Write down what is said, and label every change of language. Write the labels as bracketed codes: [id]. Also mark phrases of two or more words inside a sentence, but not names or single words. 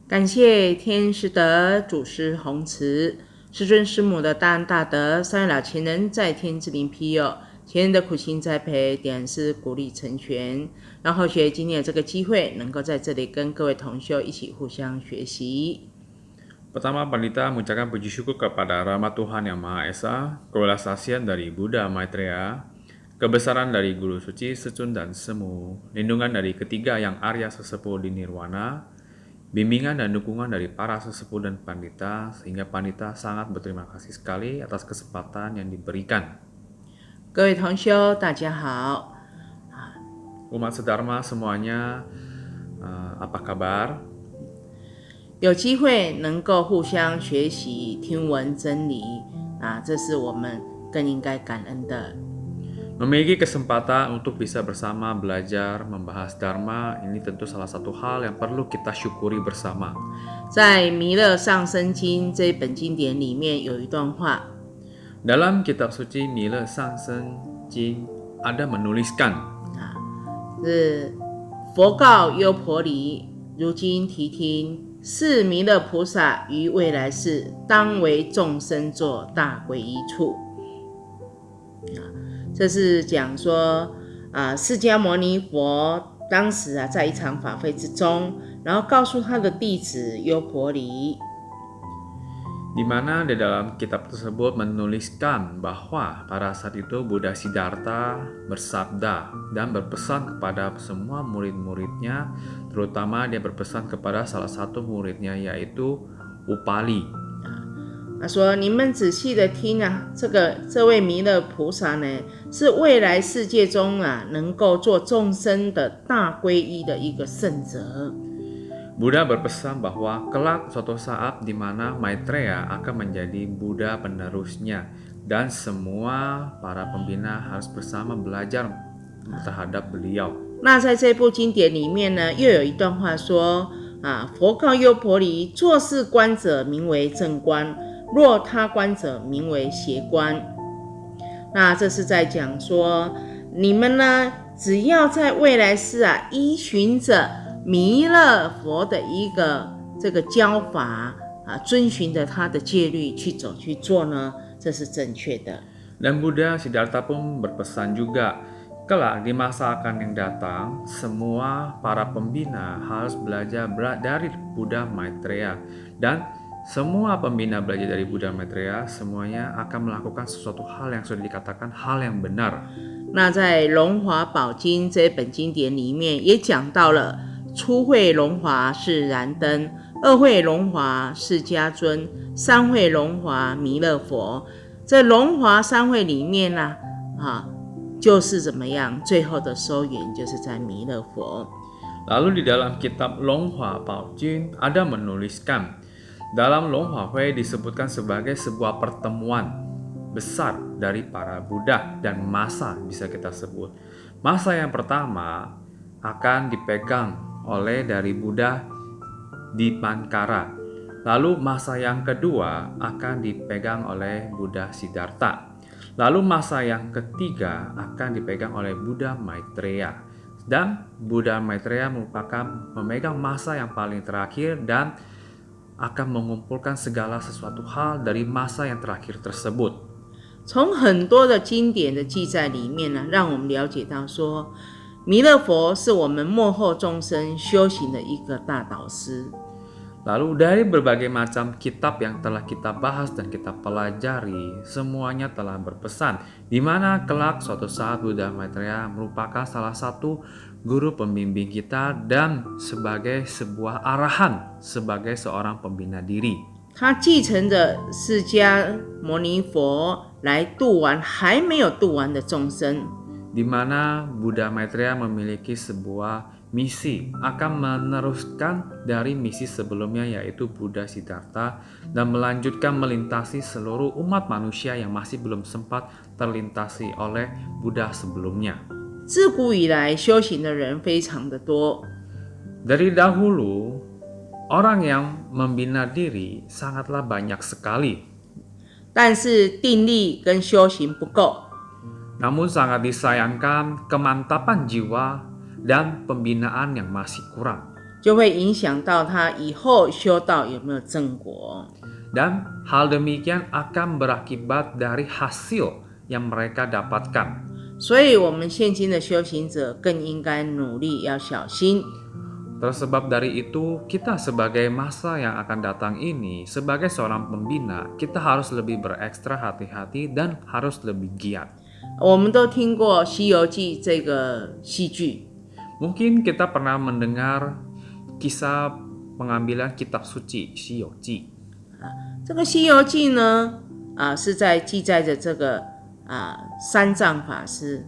[zh] 谢天师德祖师弘慈，师尊师母的大恩大德，三位老前人在天之灵庇佑，前人的苦心栽培，点师鼓励成全，让后学今天有这个机会，能够在这里跟各位同修一起互相学习。 [id] Pertama, Pandita mengucapkan puji syukur kepada rahmat Tuhan Yang Maha Esa, kewelasasian dari Buddha Maitreya, kebesaran dari Guru Suci Secun dan Semu, lindungan dari ketiga yang Arya sesepuh di Nirwana, bimbingan dan dukungan dari para sesepuh dan Pandita, sehingga Pandita sangat berterima kasih sekali atas kesempatan yang diberikan. [zh] 各位同修，大家好。 [id] Umat sedharma semuanya, apa kabar? [zh] 有机会能够互相学习、听闻真理，这是我们更应该感恩的。 [id] Memiliki kesempatan untuk bisa bersama belajar, membahas Dharma, ini tentu salah satu hal yang perlu kita syukuri bersama. [zh] 在《弥勒上生经》这一本经典里面有一段话， [id] Dalam kitab suci Mila Sang Sen Jing ada menuliskan, [zh] 是佛告优婆离，如今谛听，是弥勒菩萨于未来世，当为众生作大皈依处。这是讲说，释迦牟尼佛当时在一场法会之中，然后告诉他的弟子优婆离， [id] di mana di dalam kitab tersebut menuliskan bahwa pada saat itu Buddha Siddhartha bersabda dan berpesan kepada semua murid-muridnya, terutama dia berpesan kepada salah satu muridnya yaitu Upali. [zh] 他说：“你们仔细的听这位弥勒菩萨呢，是未来世界中能够做众生的大皈依的一个圣者。” [id] Buddha berpesan bahwa kelak suatu saat di mana Maitreya akan menjadi Buddha penerusnya dan semua para pembina harus bersama belajar terhadap beliau. [zh] 那在这部经典里面呢，又有一段话说佛告优婆离，做事观者名为正观，若他观者名为邪观。那这是在讲说，你们呢，只要在未来世依循着弥勒佛的一个这个教法遵循着他的戒律去走去做呢，这是正确的。 [id] Dan Buddha Siddhartha pun berpesan juga, kelak di masa akan yang datang, semua para pembina harus belajar dari Buddha Maitreya. Dan semua pembina belajar dari Buddha Maitreya, semuanya akan melakukan sesuatu hal yang sudah dikatakan hal yang benar. [zh] 那在《龙华宝经》这本经典里面也讲到了，初会龙华是燃灯，二会龙华是迦尊，三会龙华弥勒佛。这龙华三会里面就是怎么样，最后的收圆就是在弥勒佛。 [id] Lalu di dalam kitab Longhua Baojin ada menuliskan, dalam Longhua Hui disebutkan sebagai sebuah pertemuan besar dari para Buddha dan masa bisa kita sebut. Masa yang pertama akan dipegang oleh dari Buddha Dipankara. Lalu masa yang kedua akan dipegang oleh Buddha Siddhartha. Lalu masa yang ketiga akan dipegang oleh Buddha Maitreya. Dan Buddha Maitreya memegang masa yang paling terakhir dan akan mengumpulkan segala sesuatu hal dari masa yang terakhir tersebut. [zh] 从很多的经典的记载里面呢，让我们了解到说，弥勒佛是我们末后众生修行的一个大导师。 [id] Lalu dari berbagai macam kitab yang telah kita bahas dan kita pelajari, semuanya telah berpesan di mana kelak suatu saat Buddha Maitreya merupakan salah satu guru pembimbing kita dan sebagai sebuah arahan sebagai seorang pembina diri. [zh] 他继承着释迦牟尼佛来度完还没有度完的众生。 [id] Di mana Buddha Maitreya memiliki sebuah misi akan meneruskan dari misi sebelumnya yaitu Buddha Siddhartha dan melanjutkan melintasi seluruh umat manusia yang masih belum sempat terlintasi oleh Buddha sebelumnya. [zh] 自古以来修行的人非常的多， [id] Dari dahulu orang yang membina diri sangatlah banyak sekali. [zh] 但是定力跟修行不够。 [id] Namun sangat disayangkan kemantapan jiwa dan pembinaan yang masih kurang. [zh] 就会影响到他以后修道有没有正果。 [id] Dan hal demikian akan berakibat dari hasil yang mereka dapatkan. [zh] 所以我们现今的修行者更应该努力，要小心。 [id] Tersebab dari itu, kita sebagai masa yang akan datang ini, sebagai seorang pembina, kita harus lebih berekstra hati-hati dan harus lebih giat. [zh] 我们都听过《西游记》这个戏剧， [id] Mungkin kita pernah mendengar kisah pengambilan kitab suci 西游记。 [zh] 这个《西游记》呢，是在记载着这个三藏法师。